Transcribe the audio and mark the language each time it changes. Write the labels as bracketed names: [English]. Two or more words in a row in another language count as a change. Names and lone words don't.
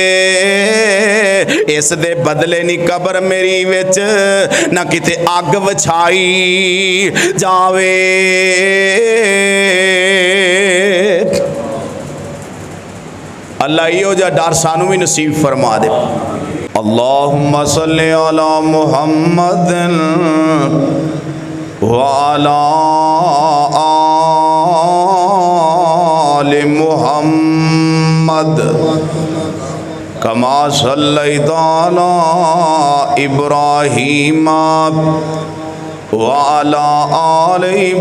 [Punjabi] اس دے بدلے نی قبر میری وچ نہ کتے اگ وچھائی جاوے. اللہ ایہو جیہا ڈر سانوں بھی نصیب فرما دے. [Arabic] اللهم صل على محمد وعلى آل محمد كما صليت على إبراهيم وعلى آل